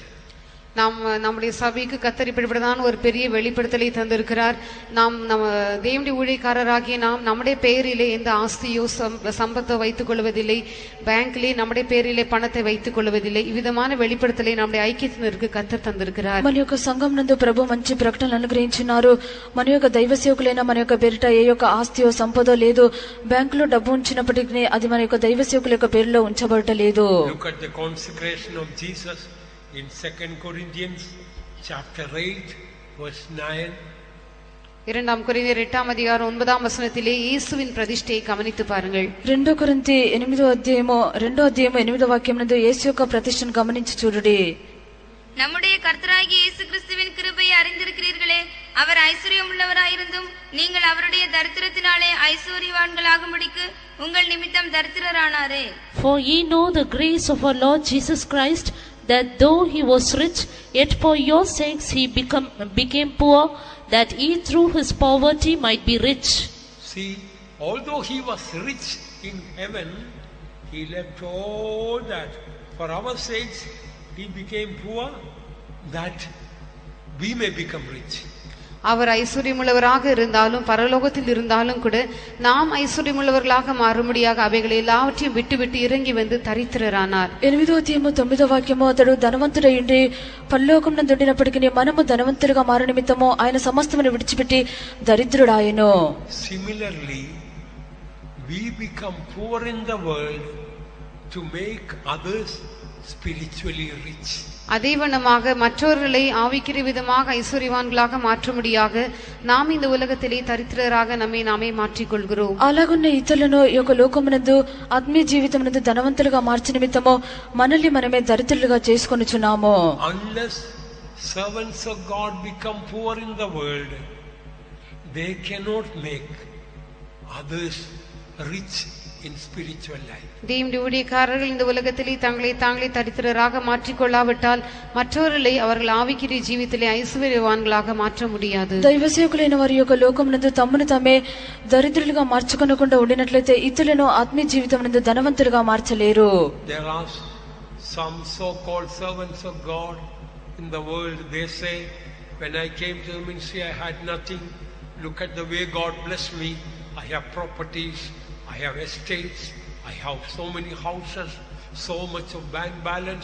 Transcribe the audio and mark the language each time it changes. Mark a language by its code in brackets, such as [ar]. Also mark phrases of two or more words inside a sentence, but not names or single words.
[ta] நம்முடைய சபைக்கு கர்த்தர் இப்படிப்பட்டதான ஒரு பெரிய வெளிப்படுத்தலை தந்திருக்கிறார். நம்ம தேவனுடைய ஊழியக்காரராகிய நாம் நம்முடைய பெயரிலே எந்த ஆஸ்தியோ சம்பத்தை வைத்துக் கொள்வதில்லை, பேங்க்லே நம்முடைய பெயரிலே பணத்தை வைத்துக் கொள்வதில்லை. இவ்விதமான வெளிப்படுத்தலை நம்முடைய ஐக்கியத்தினருக்கு கர்த்தர் தந்திருக்கிறார். [te] మన యొక్క సంఘం నందు ప్రభు మంచి ప్రకటనలు అనుగ్రహించినారు. మన యొక్క దైవ సేవకులైన మన యొక్క పేరిట ఏ యొక్క ఆస్తియో సంపదో లేదు, బ్యాంకులో డబ్బు ఉంచినప్పటికీ అది మన యొక్క దైవ సేవకుల యొక్క పేరులో ఉంచబడలేదు. [en] Look at the consecration of Jesus in 2 Corinthians chapter 8 verse 9. [ta] 2 கொரிந்தியர் 8ஆம் அதிகாரம் 9ஆம் வசனத்திலே இயேசுவின் பிரதிஷ்டையை கவனித்து பாருங்கள். [te] 2 కొరింథీ 8వ అధ్యాయము 8వ వాక్యం నందు యేసు యొక్క ప్రతిష్టను గమనించి చూడుడి. [ta] நம்முடைய கர்த்தராகிய இயேசு கிறிஸ்துவின் கிருபையை அறிந்திருக்கிறீர்களே, அவர் ஐஸ்வர்யம் உள்ளவராயிருந்தும் நீங்கள் அவருடைய தரித்திரத்தினாலே ஐஸ்வர்யவான்களாகும்படிக்கு உங்கள் நிமித்தம் தரித்திரரானாரே. [en] For ye know the grace of our Lord Jesus Christ, that though he was rich, yet for your sakes he became poor, that ye through his poverty might be rich. See, although he was rich in heaven, he left all that for our sakes. He became poor, that we may become rich. [ta] அவர் ஐஸ்வர்யமுள்ளவராக இருந்தாலும் பரலோகத்தில் இருந்தாலும் கூட நாம் ஐஸ்வர்யமுள்ளவர்களாக மாறும்படியாக அவைகளை எல்லாவற்றையும் விட்டுவிட்டு இறங்கி வந்து தரித்திரரானார். [te] 8వ అధ్యాయము 9వ వాక్యము, అతడు ధనవంతుడైండి పరలోకం నందు ఉండినప్పటికీ మనము ధనవంతులుగా మారు నిమిత్తము ఆయన సమస్తమును విడిచిపెట్టి దరిద్రుడాయెను. [en] Similarly, we become poor in the world to make others spiritually rich. [ta] அதே வண்ணமாக மற்றவர்களை ஆவிக்கிற விதமாக ஐஸ்வர்யவான்களாக மாற்றும்படியாக நாம் இந்த உலகத்திலே தரித்திரராக நம்மை நாமே மாற்றிக்கொள்கிறோம். [te] అలాగున్న ఇతరులను ఈ యొక్క లోకమునందు ఆత్మీయ జీవితమునందు ధనవంతులుగా మార్చి నిమిత్తము మనల్ని మనమే దరిద్రులుగా చేసుకొనుచున్నాము. [en] Unless servants of God become poor in the world, they cannot make others rich in spiritual life. [ta] தேவனுடைய ஊழியக்காரர்கள் இந்த உலகத்திலே தங்களை தாங்களே தரித்திரராக மாற்றிக்கொள்ளாவிட்டால் மற்றவர்களை அவர்கள் ஆவிக்குரிய ஜீவிதத்திலே ஐஸ்வர்யவான்களாக மாற்ற முடியாது. [te] దైవ సేవకులైన వారి యొక్క లోకమునందు తమను తామే దరిద్రులుగా మార్చుకొనకుండా ఉండినట్లయితే ఇతరులను ఆత్మీయ జీవితమునందు ధనవంతులుగా మార్చలేరు. [en] There are some so-called servants of God in the world. They say, when I came to the ministry I had nothing. Look at the way God blessed me. I have properties, I have estates, I have so many houses, so much of bank balance.